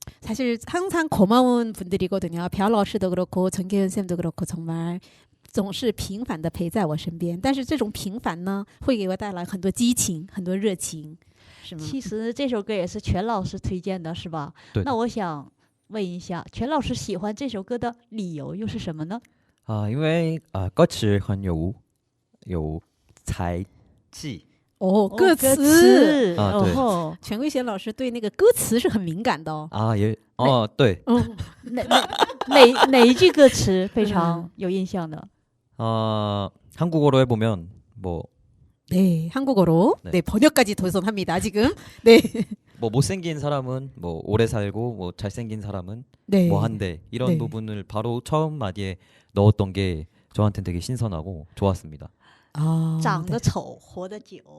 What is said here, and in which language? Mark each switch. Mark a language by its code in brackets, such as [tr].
[ko] 사실 항상 고마운 분들이거든요. 별老师도 그렇고 전계현 쌤도 그렇고 정말 [zh] 总是平凡地陪在我身边。但是这种平凡呢，会给我带来很多激情，很多热情，是吗？其实这首歌也是全老师推荐的，是吧？对。那我想问一下，全老师喜欢这首歌的理由又是什么呢？因为歌词很有才气。歌词对，全贵贤老师对那个歌词是很敏感的哦。对。哪一句歌词非常有印象的？ [ko] 한국어로 해보면 뭐 네, 한국어로 네. 네, 번역까지 도전합니다. 지금. 네. 뭐 못생긴 사람은 뭐 오래 살고 뭐 잘생긴 사람은 네. 뭐 한데 이런 네. 부분을 바로 처음 마디에 넣었던 게 저한테는 되게 신선하고 좋았습니다. 아, [zh] 长得丑活得久，